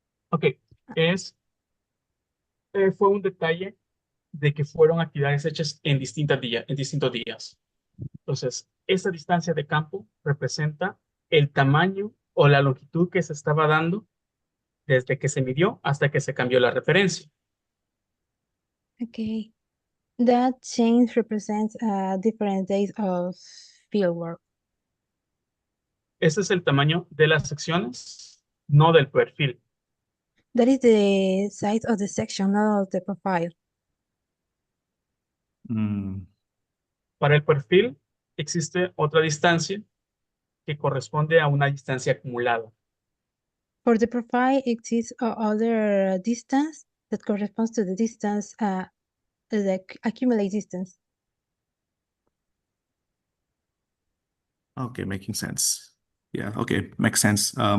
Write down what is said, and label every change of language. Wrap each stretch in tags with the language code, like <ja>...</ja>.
<es>Ok, fue un detalle de que fueron actividades hechas en distintos días. Entonces, esa distancia de campo representa el tamaño o la longitud que se estaba dando desde que se midió hasta que se cambió la referencia.</es> <en>Okay. That change represents different days of fieldwork.</en> <es>Ese es el tamaño de las secciones, no del perfil.</es> <en>That is the size of the section, not of the profile. Mm,</en> <es>Para el perfil existe otra distancia que corresponde a una distancia acumulada.</es> <en>For the profile, exists other distance that corresponds to the distance, the accumulate distance. okay, making sense. Yeah, okay, makes sense.</en>